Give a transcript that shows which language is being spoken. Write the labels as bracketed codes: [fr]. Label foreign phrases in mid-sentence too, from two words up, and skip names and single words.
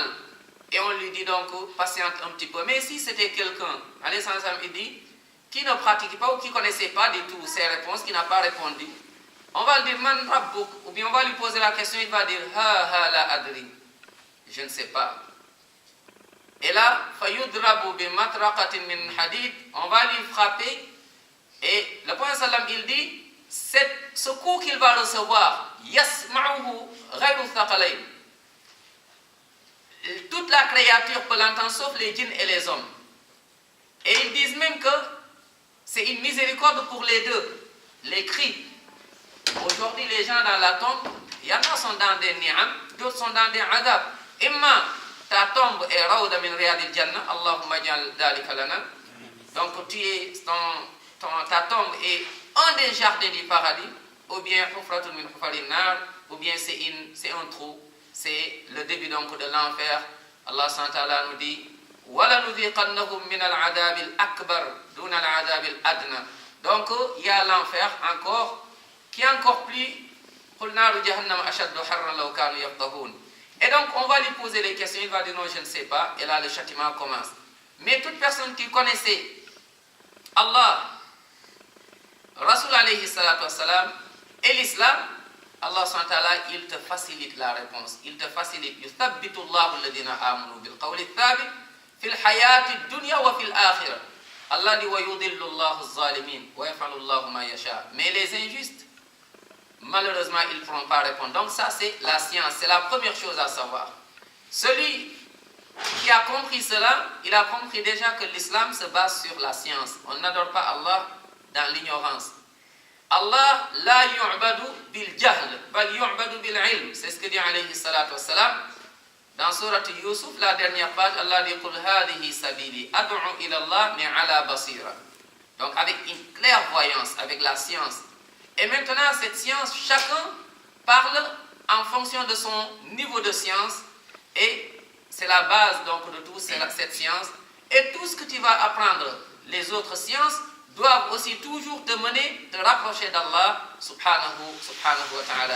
[fr] Et on lui dit donc, patiente un petit peu. Mais si c'était quelqu'un, il dit, qui ne pratique pas ou qui ne connaissait pas du tout ces réponses, qui n'a pas répondu, on va lui dire, [ar] من ربك, [fr] ou bien on va lui poser la question, il va dire, [ar] هاه لا أدري, [fr] je ne sais pas. Et là, [ar] فيضرب بمطرقة من حديد, [fr] on va lui frapper. Et le prophète sallam, il dit, ce coup qu'il va recevoir, [ar] يسمعه غير الثقلين. [fr] Toute la créature peut l'entendre sauf les djinns et les hommes. Et ils disent même que c'est une miséricorde pour les deux. Les cris. Aujourd'hui, les gens dans la tombe, il y en a sont dans des ni'am, d'autres sont dans des adab. [ar] Imma, [fr] ta tombe est [ar] روضة من رياض الجنة اللهم اجعل ذلك لنا. [fr] Donc ta tombe est un des jardins du paradis, ou bien [ar] حفرة من حفر النار, [fr] ou bien c'est un trou, c'est le début donc de l'enfer. Allah [ar] سبحانه وتعالى [fr] nous dit, [ar] ولنذيقنهم من العذاب الأكبر دون العذاب الأدنى. [fr] Donc il y a l'enfer encore qui est encore plus. Et donc on va lui poser les questions, il va dire non, je ne sais pas, et là le châtiment commence. Mais toute personne qui connaissait Allah, Rasul [ar] عليه الصلاة والسلام, [fr] et l'islam, Allah [ar] سبحانه وتعالى, [fr] il te facilite la réponse, il te facilite. [ar] يثبت الله الذين آمنوا بالقول الثابت في الحياة الدنيا وفي الآخرة. Allah dit ويضل الله الظالمين ويفعل الله ما يشاء. [fr] Mais les injustes, malheureusement, ils ne pourront pas répondre. Donc ça, c'est la science, c'est la première chose à savoir. Celui qui a compris cela, il a compris déjà que l'islam se base sur la science. On n'adore pas Allah dans l'ignorance. [ar] الله لا يعبد بالجهل بل يعبد بالعلم. [fr] C'est ce que dit [ar] عليه الصلاة والسلام. [fr] Dans Surat Yusuf, la dernière page, [ar] Allah dit قل هذه سبيلي أدعو إلى الله على بصيرة. [fr] Donc avec une clairvoyance, avec la science. Et maintenant, cette science, chacun parle en fonction de son niveau de science. Et c'est la base donc de tout, c'est cette science. Et tout ce que tu vas apprendre, les autres sciences, doivent aussi toujours te mener, te rapprocher d'Allah [ar] سبحانه وتعالى.